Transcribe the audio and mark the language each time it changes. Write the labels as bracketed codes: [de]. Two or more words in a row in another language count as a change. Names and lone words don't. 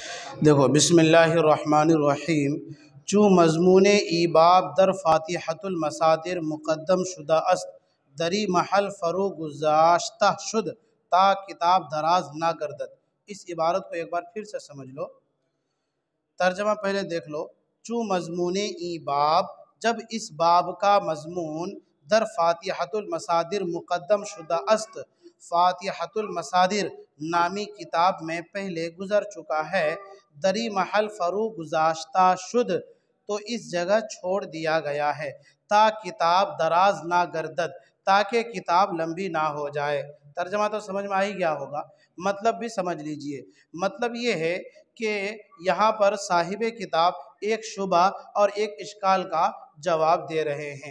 [fa] دیکھو [ar] بسم اللہ الرحمن الرحیم [fa] چون مضمون ای باب در فاتحۃ المصادر مقدم شدہ است دری محل فرو گذاشتہ شد تا کتاب دراز نہ گردد۔ [ur] اس عبارت کو ایک بار پھر سے سمجھ لو، ترجمہ پہلے دیکھ لو۔ [fa] چون مضمون ای باب، [ur] جب اس باب کا مضمون [fa] در فاتحۃ المصادر مقدم شدہ است، [ur] فاتحۃ المصادر نامی کتاب میں پہلے گزر چکا ہے، [fa] دری محل فرو گذاشتہ شد [ur] تو اس جگہ چھوڑ دیا گیا ہے، [fa] تا کتاب دراز نہ گردد، [ur] تاکہ کتاب لمبی نہ ہو جائے۔ ترجمہ تو سمجھ میں آ ہی گیا ہوگا، مطلب بھی سمجھ لیجئے۔ مطلب یہ ہے کہ یہاں پر صاحب کتاب ایک شبہ اور ایک اشکال کا جواب دے رہے ہیں۔